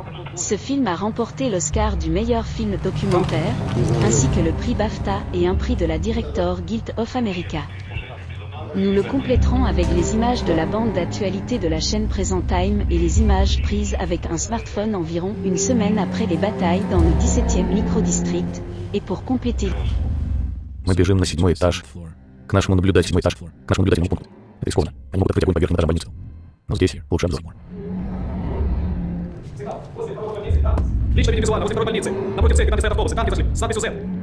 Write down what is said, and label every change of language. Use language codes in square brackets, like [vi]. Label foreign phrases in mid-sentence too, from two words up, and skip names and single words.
[fr] Ce film a remporté l'Oscar du meilleur film documentaire, ainsi que le prix BAFTA et un prix de la Director Guild of America. Nous le compléterons avec les images de la bande d'actualité de la chaîne Present Time et les images prises avec un smartphone environ une semaine après les batailles dans le 17e microdistrict, et pour compléter... [ru] Мы бежим на 7-й этаж. К нашему наблюдателю 7-й этаж. К нашему наблюдательному пункту. Это рискованно. Они могут открыть огонь по верхним этажам больницы. Но здесь лучше обзор. Лично видим визуально возле второй больницы. Напротив цепи, там стоят автобусы, танки зашли. С надписью Z.